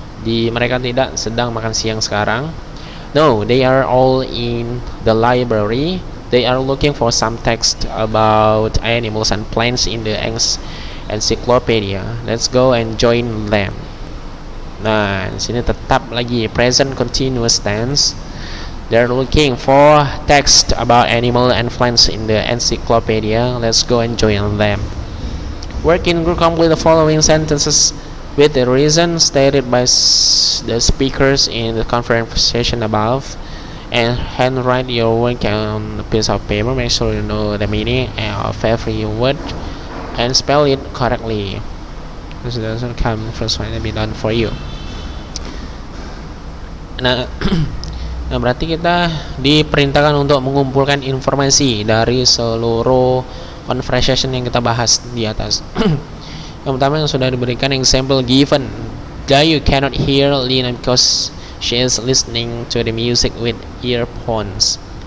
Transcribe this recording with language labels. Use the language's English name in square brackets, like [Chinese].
[Indonesian] Mereka tidak sedang makan siang sekarang. [English] No, they are all in the library. They are looking for some text about animals and plants in the encyclopedia. Let's go and join them. [Indonesian] Nah, di sini tetap lagi [English] present continuous tense. They're looking for text about animal and plants in the encyclopedia. Let's go and join them. Work in group, complete the following sentences with the reason stated by the speakers in the conversation above, and handwrite your work on a piece of paper. Make sure you know the meaning of every word and spell it correctly. This doesn't come first one to be done for you. [Indonesian] Nah, berarti kita diperintahkan untuk mengumpulkan informasi dari seluruh conversation yang kita bahas di atas. Yang pertama yang sudah diberikan [English] example given. Gayu cannot hear Lina because she is listening to the music with earphones.